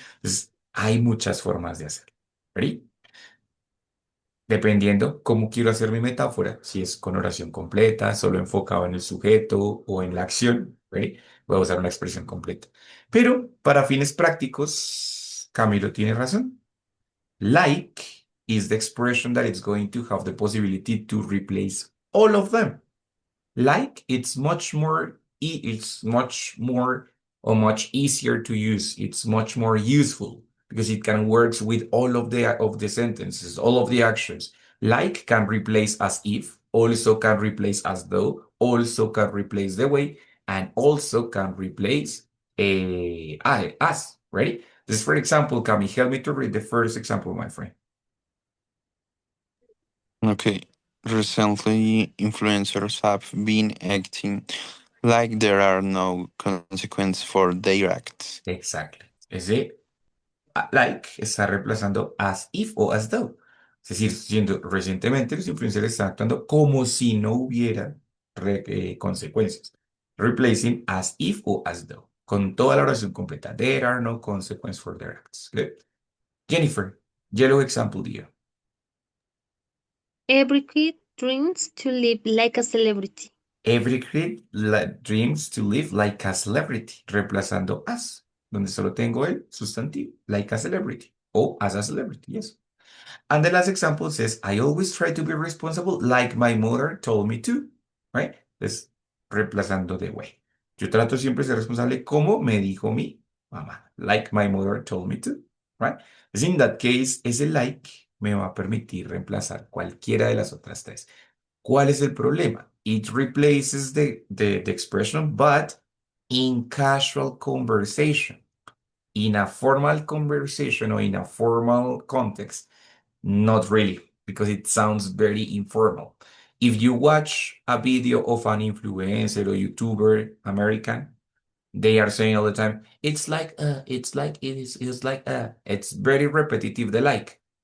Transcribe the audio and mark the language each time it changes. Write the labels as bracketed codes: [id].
[es] Entonces, hay muchas formas de hacerlo. ¿Ready? Dependiendo cómo quiero hacer mi metáfora, si es con oración completa, solo enfocado en el sujeto o en la acción, ¿ready? Voy a usar una expresión completa. Pero para fines prácticos, Camilo tiene razón. [en] Like is the expression that it's going to have the possibility to replace all of them. Like it's much more it's much more or much easier to use. It's much more useful because it can work with all of the sentences, all of the actions. Like can replace as if, also can replace as though, also can replace the way, and also can replace as. Ready? This, for example, Cami, help me to read the first example, my friend. Okay. Recently, influencers have been acting like there are no consequences for their acts. Exactly. Is it? [es] like está reemplazando as if o as though. Es decir, siendo recientemente los influencers están actuando como si no hubiera consecuencias. [en] Replacing as if o as though. [es] Con toda la oración completa. [en] There are no consequences for their acts. Good. Jennifer, yellow example dear. Every kid dreams to live like a celebrity. Every kid dreams to live like a celebrity. [es] Reemplazando as, donde solo tengo el sustantivo. [en] Like a celebrity. O as a celebrity, yes. And the last example says, I always try to be responsible like my mother told me to, right? [es] Es reemplazando de way. Yo trato siempre de ser responsable como me dijo mi mamá, [en] like my mother told me to, [es] right? Pues [en] in that case, [es] ese like me va a permitir reemplazar cualquiera de las otras tres. ¿Cuál es el problema? [en] It replaces the expression, but in casual conversation. In a formal conversation or in a formal context, not really, because it sounds very informal. If you watch a video of an influencer or YouTuber, American, they are saying all the time, it's like, it's like, it's very repetitive, the like.